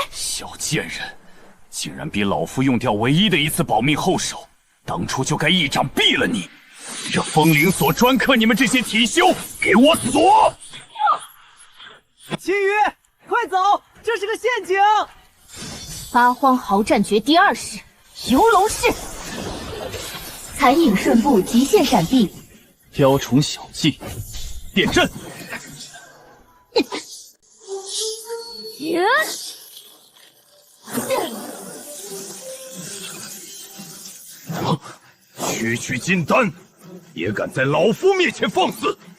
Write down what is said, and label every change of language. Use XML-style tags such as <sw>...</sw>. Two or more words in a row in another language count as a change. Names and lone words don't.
<zh>小賤人，竟然逼老夫用掉唯一的一次保命後手，當初就該一掌斃了你！這風靈鎖專克你們這些體修，給我鎖！秦羽，快走，這是個陷阱！八荒豪戰訣第2式游龍式。残影瞬步，极限閃避。雕虫小技，点阵。区区金丹，也敢在老夫面前放肆！</zh>